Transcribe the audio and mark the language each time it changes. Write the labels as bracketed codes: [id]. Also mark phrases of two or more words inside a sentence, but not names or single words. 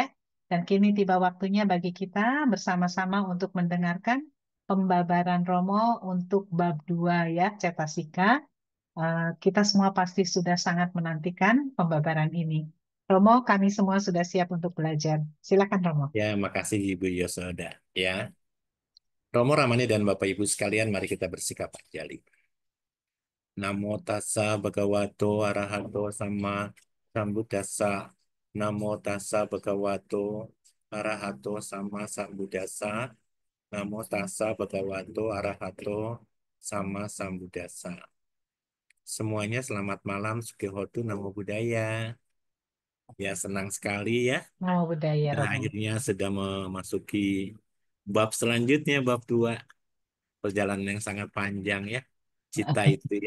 [id] Dan kini tiba waktunya bagi kita bersama-sama untuk mendengarkan pembabaran Romo untuk bab 2 ya, Cetasika. Kita semua pasti sudah sangat menantikan pembabaran ini. Romo, kami semua sudah siap untuk belajar. Silakan Romo. Ya, makasih Ibu Yosoda. Ya, Romo Ramani dan Bapak Ibu sekalian, mari kita bersikap jali. [pi] Namo tassa bhagavato arahato sama sambuddhassa. Namo tassa bhagavato arahato sama sambuddhassa. Namo tassa bhagavato arahato sama sambuddhassa. [id] Semuanya selamat malam, [pi] Sukihotu, Namo Buddhaya. [id] Ya, senang sekali ya. [pi] Namo Buddhaya, [id] Kita Romo. akhirnya sudah memasuki bab selanjutnya, bab 2. Perjalanan yang sangat panjang ya. Cita itu ya.